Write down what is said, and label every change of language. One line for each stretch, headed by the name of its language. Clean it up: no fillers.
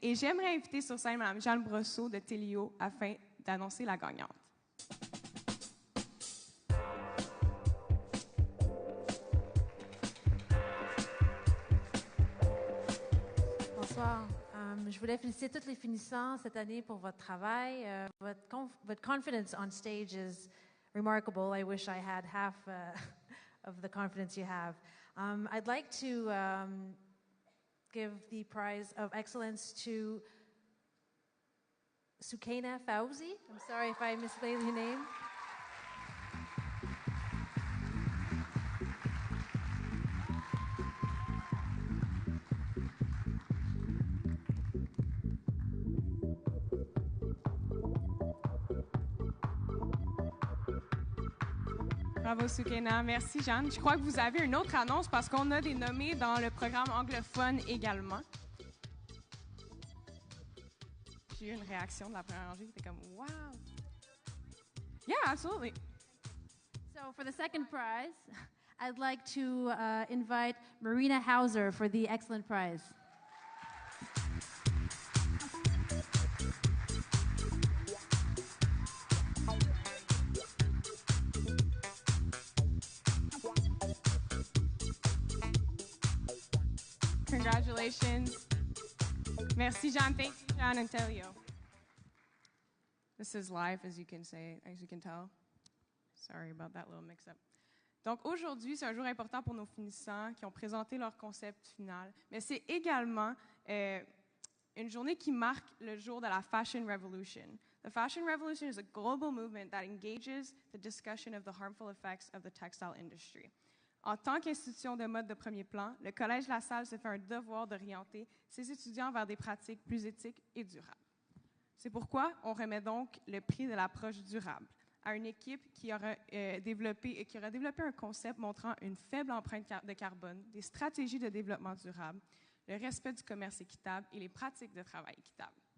French: Et j'aimerais inviter sur scène Mme Jeanne Brosseau de Télio afin d'annoncer la gagnante. Bonsoir. Je voulais féliciter tous les finissants cette année pour votre travail. Votre
English: confidence on stage is remarkable. I wish I had half of the confidence you have. I'd like to give the prize of excellence to Sukaina Fauzi. I'm sorry if I mispronounced your name.
French: Bravo, Sukaina. Merci, Jeanne. Je crois que vous avez une autre annonce parce qu'on a des nommés dans le programme anglophone également. j'ai eu une réaction de la première rangée qui était comme « Wow! »
English: Yeah, absolutely. So for the second prize, I'd like to invite Marina Hauser for the excellent prize. Congratulations.
French: Merci, John.
English: Thank you, John and Telio. This is live, as you can tell. Sorry about that little mix-up.
French: Donc, aujourd'hui, c'est un jour important pour nos finissants qui ont présenté leur concept final, mais c'est également une journée qui marque le jour de la Fashion Revolution.
English: The Fashion Revolution is a global movement that engages the discussion of the harmful effects of the textile industry.
French: En tant qu'institution de mode de premier plan, le Collège La Salle se fait un devoir d'orienter ses étudiants vers des pratiques plus éthiques et durables. C'est pourquoi on remet donc le prix de l'approche durable à une équipe qui aura développé un concept montrant une faible empreinte de carbone, des stratégies de développement durable, le respect du commerce équitable et les pratiques de travail équitable.